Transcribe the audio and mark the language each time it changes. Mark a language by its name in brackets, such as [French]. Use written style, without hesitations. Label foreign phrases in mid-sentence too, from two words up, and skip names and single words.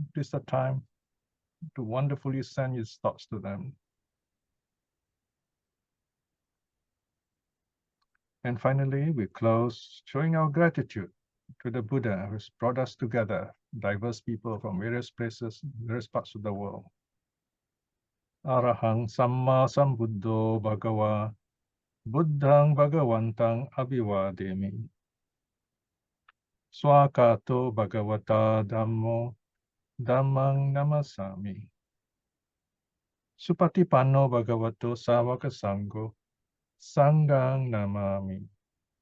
[English] This is the time to wonderfully send your thoughts to them. And finally, we close showing our gratitude to the Buddha who has brought us together, diverse people from various places, various parts of the world. [Pali] Arahang Samma Sambuddho Bhagava Buddhang Bhagavantang Abhivademi Swakato Bhagavata Dhammo Dhammang Namasami Supatipanno Bhagavato Savaka Sangho Sanghang Namami.